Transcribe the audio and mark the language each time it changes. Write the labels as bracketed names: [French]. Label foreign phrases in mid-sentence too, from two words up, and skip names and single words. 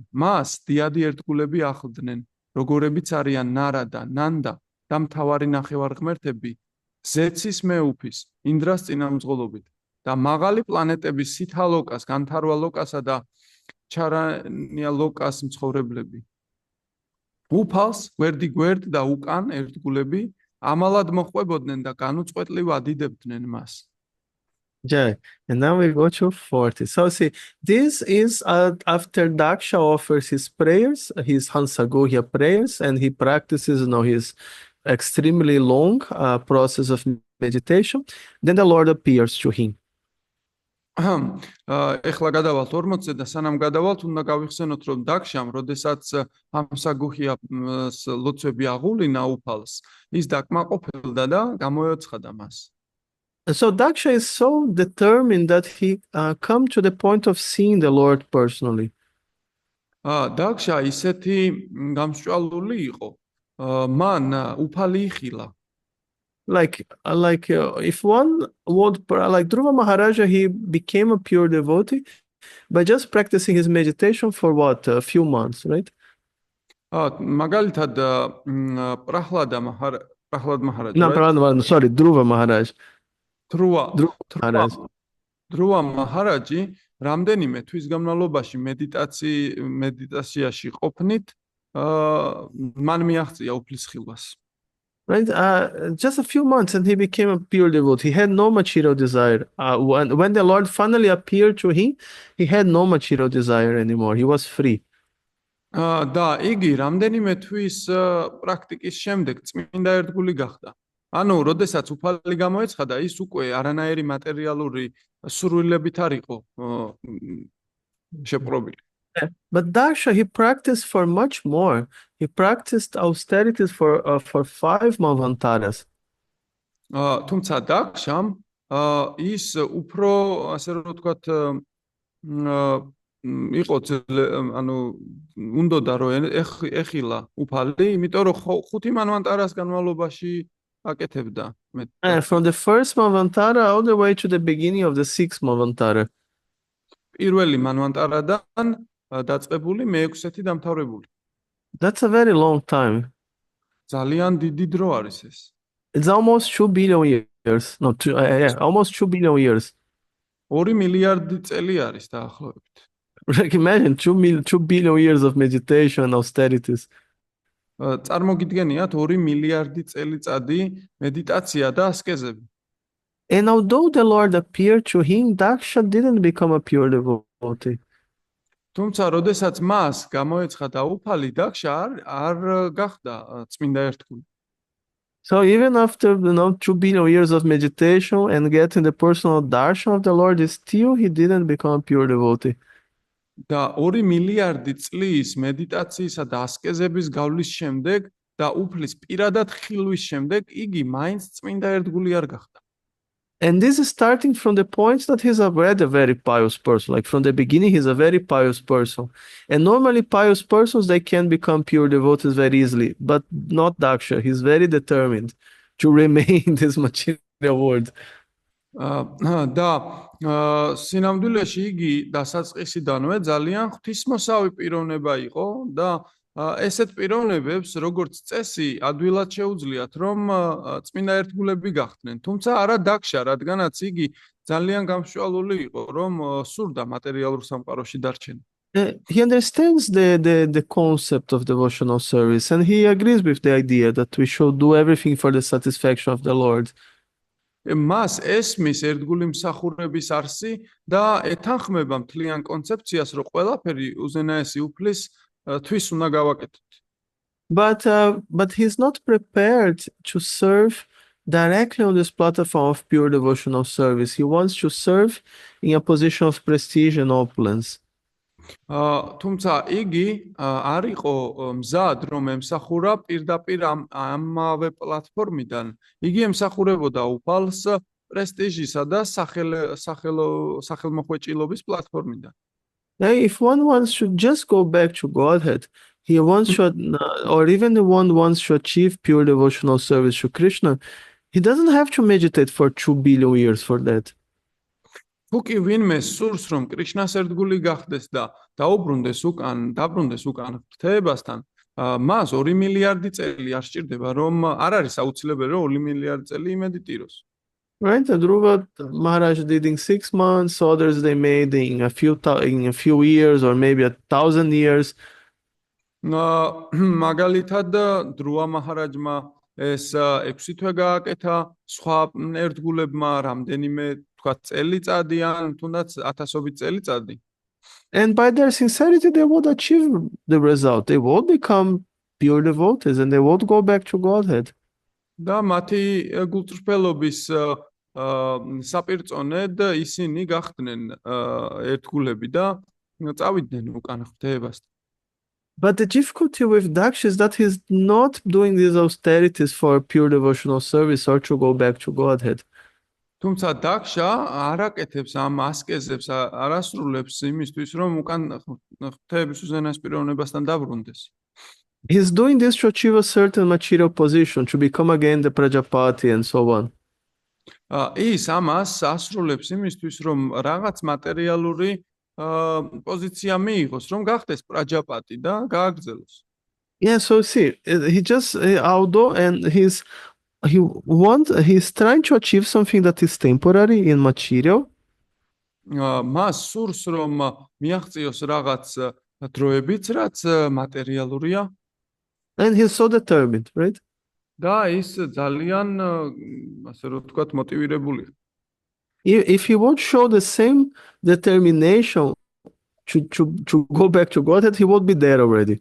[Georgian] მას დიადი ერთგულები ახლდნენ, როგორებიც არიან ნარადა, ნანდა და მთავარი ნახევარღმერთები ზეცის მეუფის, ინდრას წინამძღოლობით და მაღალი პლანეტების სითალოკას, განთარვალოკასა და ჩარანიალოკას მცხოვრებლები. უფალს გვერდ და უკან ერთგულები ამალად მოხვებოდნენ და განუწყვეტლივ ადიდებდნენ მას. [English] Jai. And now we go to 40. So see, this is after Daksha offers his prayers, his Hansagohya prayers, and he practices his extremely long process of meditation. Then the Lord appears to him. [Georgian] ეხლა გადავალთ 40-ზე და სანამ გადავალთ, უნდა გავიხსენოთ, რომ დაქშამ, როდესაც ჰამსაგუჰიას ლოცვები აღულინა უფალს, ის დაკმაყოფილდა და გამოეცხადა მას. [English] So Daksha is so determined that he come to the point of seeing the Lord personally. [Georgian] დაქშა ისეთი გამსჭვალული იყო, მან უფალი იხილა. [English] Like if one would, like Dhruva Maharaja, he became a pure devotee by just practicing his meditation for a few months, right? [Georgian] მაგალითად პრაჰლად მაჰარაჯ. [English] No, sorry, Dhruva Maharaj. [Georgian] დრუვა მაჰარაჯი რამდენიმე თვის განმავლობაში მედიტაციაში ყოფნით მან მიაღწია უფლის ხილვას. [English] Right, just a few months and he became a pure devotee. He had no material desire. When the Lord finally appeared to him, he had no material desire anymore. He was free. [Georgian] და იგი რამდენიმე თვის პრაქტიკის შემდეგ წმინდა ერთგული გახდა. ანუ, როდესაც უფალი გამოეცხადა, ის უკვე არანაირი მატერიალური სურვილებით არ იყო შეპყრობილი. [English] But Daksha, he practiced for much more. He practiced austerities for 5 Manvantaras. [Georgian] თუმცა დაქშამ ის უფრო, ასე რომ ვთქვათ, იყო ანუ უნდოდა რომ ეხილა უფალი, იმიტომ რომ 5 მანვანტარას განმავლობაში აკეთებდა. [English] From the first Manvantara all the way to the beginning of the 6th Manvantara. [Georgian] პირველი მანვანტარიდან დაწყებული მე-6-ეთი დამთავრებული. [English] That's a very long time. [Georgian] ძალიან დიდი დრო არის ეს. [English] It's almost 2 billion years. No, almost 2 billion years. [Georgian] 2 მილიარდი წელი არის დაახლოებით. [English] Like imagine 2 billion years of meditation and austerities. [Georgian] წარმოგიდგენიათ 2 მილიარდი წელიწადი მედიტაცია და ასკეზები. [English] And although the Lord appeared to him, Daksha didn't become a pure devotee. [Georgian] თუმცა როდესაც მას გამოეცხა დაუფალი, დაქშა არ გახდა წმინდა ერთგული. [English] So even after 2 billion years of meditation and getting the personal darshan of the Lord, still he didn't become a pure devotee. [Georgian] და 2 მილიარდი წლის მედიტაციისა და ასკეზების გავლის შემდეგ და უფლის პირადად ხილვის შემდეგ იგი მაინც წმინდა ერთგული არ გახდა. [English] And this is starting from the point that he's already a very pious person. Like from the beginning, he's a very pious person. And normally pious persons, they can become pure devotees very easily, but not Daksha. He's very determined to remain in this material world. [Georgian] და სინამდვილეში იგი დასაწყისიდანვე ძალიან ღვთისმოსავი პიროვნება იყო და ესეთ პიროვნებებს როგორც წესი ადვილად შეუძლიათ რომ წმინდა ერთგულები გახდნენ. თუმცა არა დაქშა, რადგანაც იგი ძალიან გამსჭვალული იყო რომ სურდა მატერიალურ სამყაროში დარჩენა. [English] He understands the concept of devotional service and he agrees with the idea that we should do everything for the satisfaction of the Lord. [Georgian] მას ესმის ერთგული მსახურების არსი და ეთანხმება მთლიან კონცეფციას, რომ ყველაფერი უზენაესი უფლის თვის უნდა გავაკეთოთ. [English] But he's not prepared to serve directly on this platform of pure devotional service. He wants to serve in a position of prestige and opulence. [Georgian] თუმცა იგი არ იყო მზად რომ ემსახურა პირდაპირ ამავე პლატფორმიდან. იგი ემსახურებოდა უფალს პრესტიჟისა და სახელმოხვეჭილობის პლატფორმიდან. [English] Now, if one wants to just go back to Godhead, he wants to, or even one wants to achieve pure devotional service to Krishna, he doesn't have to meditate for 2 billion years for that. [Georgian] თუ კი ვინმე სურს რომ კრიშნას ერთგული გახდეს და დაუბრუნდეს უკან ღვთაებასთან, მას 2 მილიარდი წელი არ სჭირდება, რომ არ არის აუცილებელი რომ 2 მილიარდი წელი იმედიტიროს. [English] Right, and Dhruva Maharaj did in 6 months, others they made in a few years or maybe 1,000 years. [Georgian] მაგალითად დრუვა მაჰარაჯმა ეს 6 თვე გააკეთა, სხვა ერთგულებმა რამდენიმე თქვა წელიწადი ან თუნდაც 1000 წელიწადი. [English] And by their sincerity they would achieve the result. They would become pure devotees and they would go back to Godhead. [Georgian] და მათი გულწრფელობის საპირწონედ ისინი გახდნენ ერთგულები და წავიდნენ უკან ღვთაებასთან. [English] But the difficulty with Daksha is that he's not doing these austerities for pure devotional service or to go back to Godhead. [Georgian] თუმცა დაქშა არ აკეთებს ამ ასკეზებს, არ ასრულებს იმისთვის, რომ უკან ღვთაების უზენაეს პიროვნებასთან დაბრუნდეს. [English] He's doing this to achieve a certain material position, to become again the Prajapati and so on. [Georgian] ის ამას ასრულებს იმისთვის, რომ რაღაც მატერიალური პოზიცია მიიღოს, რომ გახდეს პრაჯაპატი და გააგრძელოს. [English] Yeah, so see, he just although and he's trying to achieve something that is temporary in material. [Georgian] მას სურს რომ მიაღწიოს რაღაც დროებიც, რაც მატერიალურია. [English] And he's so determined, right? [Georgian] და ის ძალიან ასე რომ ვთქვათ მოტივირებულია. [English] If he would show the same determination to go back to Godhead, he would be there already.